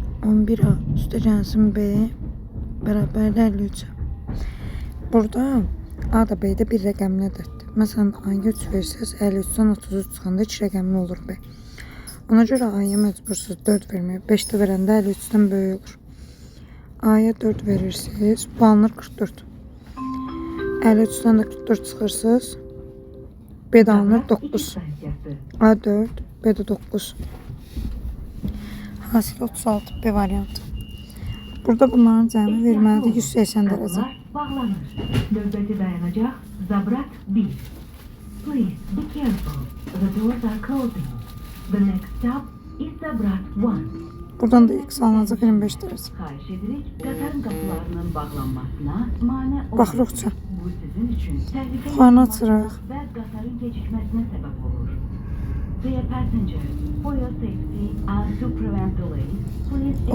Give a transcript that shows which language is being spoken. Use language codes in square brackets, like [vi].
[az] 11A üstəgəlsin B bərabərdə 53. Burada A da B də bir rəqəmli ədəddir. Məsələn, A-ya 3 versəz 53-dən 33 çıxanda 2 rəqəmli olur B. Ona görə A-ya məcbursuz 4 verməyə. 5 də verəndə 53-dən böyük olur. A-ya 4 verirsiniz, bu alınır 44. 53'den de 44 çıxırsınız. B də alınır 9. A 4, B də 9. Hasil 36 B variantı. Burada bunların cəmi verməlidir 180 dərəcə. Bağlanır. Növbəti dayanacaq Zabrat 1. [en] Please be careful. The doors are closing. The next stop is Zabrat 1. [az] Buradan da X alınacaq 25 dərəcə. Xahiş edirik, qatarın qapılarının bağlanmasına mane olmaz. Baxırıq. Bu sizin üçün təhlükə Buxarını açırıq. və qatarın gecikməsinə səbəb olur. [en] Dear passengers, for your safety and to prevent delays, please